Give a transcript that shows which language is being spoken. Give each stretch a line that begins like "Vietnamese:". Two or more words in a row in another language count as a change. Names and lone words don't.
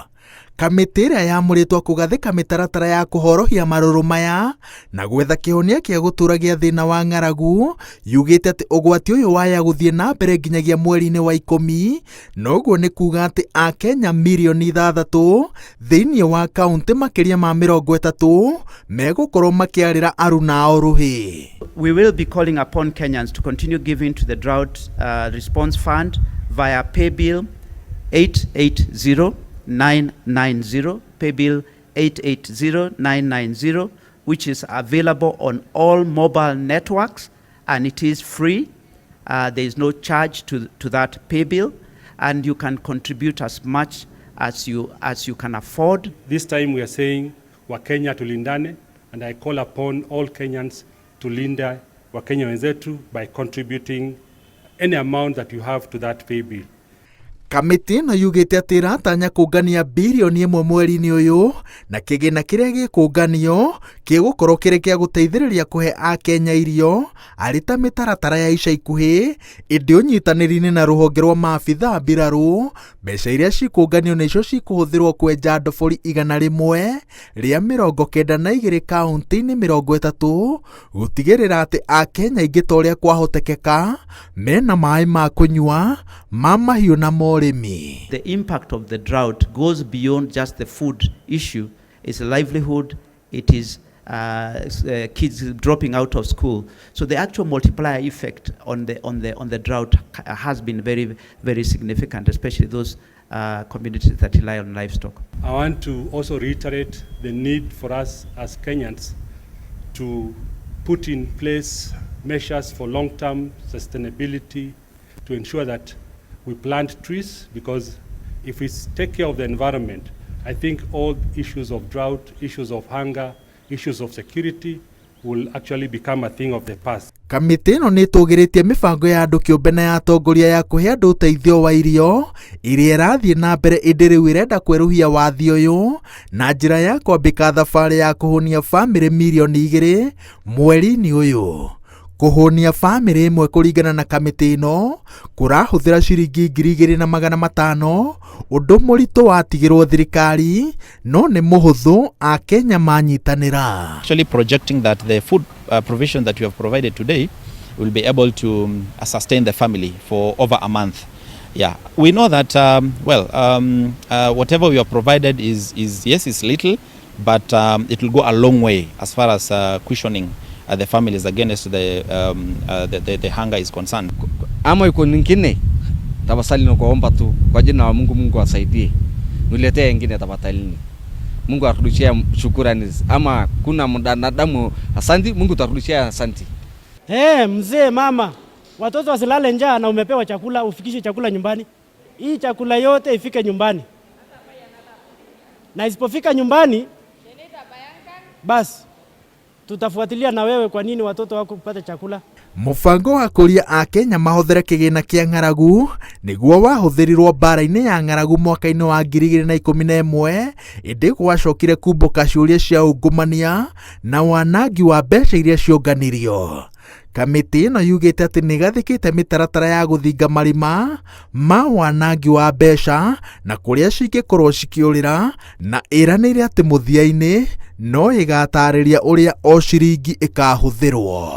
Kikuyu: Kamĩtĩ ĩrĩa yamũrĩtwo kũgathĩka mĩtaratara ya kũhorohia marũrũ maya na gwetha kĩhonia kĩa gũtũũragia thĩna wa ng'aragu yugĩte atĩ ũgwati ũyũ waya gũthiĩ na mbere nginyagia mweri-inĩ wa 10, na ũguo nĩ kuuga atĩ Akenya mirioni 6 thĩinĩ wa kaũntĩ makĩria ma 30 megũkorwo makĩarĩra aruna ao rũhĩ.
English: We will be calling upon Kenyans to continue giving to the Drought Response Fund via paybill 880-990, paybill 880-990, which is available on all mobile networks, and it is free. There is no charge to that paybill, and you can contribute as much as you can afford. This time we are saying
Swahili: Wakenya tulindane,
English: and I call upon all Kenyans to
Swahili: linda Wakenya wenzetu
English: by contributing any amount that you have to that paybill.
Kikuyu: Kamĩtĩ ĩno yugĩte atĩ ĩratanya kũngania birioni 1 mweri-inĩ ũyũ, na kĩgĩna kĩrĩa gĩkũnganio kĩgũkorwo kĩrĩ kĩa gũteithĩrĩria kũhe Akenya irio arĩ ta mĩtaratara ya ica ikuhĩ ĩndĩ ũnyitanĩri-inĩ na rũhonge rwa maabitha mbirarũ. Mbeca iria cikũnganio nĩcio cikũhũthĩrwo kwenja ndobori 100 rĩa 92 kaũntĩ-inĩ 30 gũtigĩrĩra atĩ Akenya aingĩ ta ũrĩa kwahotekeka mena maĩ ma kũnyua ma mahiũ na morĩmi.
English: The impact of the drought goes beyond just the food issue. It's a livelihood. It is kids dropping out of school. So the actual multiplier effect on the drought has been very, very significant, especially those communities that rely on livestock. I want to also reiterate the need for us as Kenyans to put in place measures for long-term sustainability to ensure that we plant trees, because if we take care of the environment, I think all issues of drought, issues of hunger, issues of security will actually become a thing of the past.
Kikuyu: Kamĩtĩ ĩno nĩ ĩtũgĩrĩtie mĩbango ya andũ kĩũmbe na ya atongoria ya kũhe andũ ũteithio wa irio ĩrĩa ĩrathiĩ na mbere, ĩndĩ rĩu ĩrenda kwerũhia wathi ũyũ na njĩra ya kwambĩka thabarĩ ya kũhũnia bamĩrĩ mirioni 2 mweri-inĩ ũyũ. Kũhũnia bamĩrĩ ĩmwe kũringana na kamĩtĩ ĩno kũrahũthĩra ciringi 2,500, ũndũ mũritũ watigĩrwo thirikari no nĩ mũhũthũ Akenya manyitanĩra.
English: Actually projecting that the food provision that you have provided today will be able to sustain the family for over a month. Yeah, we know that whatever we have provided is yes, it's little, but it will go a long way as far as cushioning the families against the hunger is concerned.
Swahili: Ama yuko nyingine tafadhali nakuomba tu kwa jina la Mungu, Mungu asaidie niletee wengine tafadhali. Mungu aturudishie shukrani, ama kuna mwanadamu asante, Mungu aturudishie asante. Mzee, mama, watoto wasilale njaa na umepewa chakula, ufikishe chakula nyumbani. Hii chakula yote ifike nyumbani, na isipofika nyumbani basi tutafuatilia na wewe kwa nini watoto wako kupata chakula.
Kikuyu: Mũbango wa kũria Akenya mahũthĩre kĩgĩna kĩa ng'aragu nĩguo wahũthĩrirwo mbara-inĩ ya ng'aragu mwaka-inĩ wa 2011, ĩndĩ gwacokire kumbũka ciũria cia ungumania na wanangi wa mbeca iria cionganirio. Kamĩtĩ ĩno yugĩte atĩ nĩ gathĩkĩte mĩtaratara ya gũthinga marima ma wanangi wa mbeca na kũrĩa cingĩkorwo cikĩũrĩra, na ĩranĩire atĩ mũthia-inĩ no ĩgatarĩria ũrĩa o ciringi ĩkahũthĩrwo.